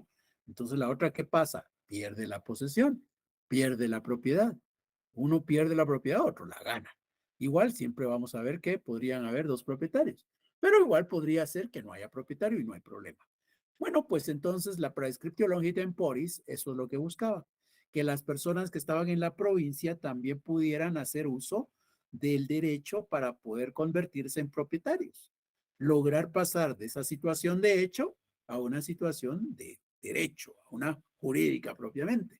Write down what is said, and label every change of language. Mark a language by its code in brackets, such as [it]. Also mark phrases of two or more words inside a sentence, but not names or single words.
[es] Entonces, la otra, ¿qué pasa? Pierde la posesión, pierde la propiedad. Uno pierde la propiedad, otro la gana. Igual siempre vamos a ver que podrían haber dos propietarios. Pero igual podría ser que no haya propietario y no hay problema. Bueno, pues entonces la [la] praescriptio longi temporis, [es] eso es lo que buscaba, que las personas que estaban en la provincia también pudieran hacer uso del derecho para poder convertirse en propietarios, lograr pasar de esa situación de hecho a una situación de derecho, a una jurídica propiamente.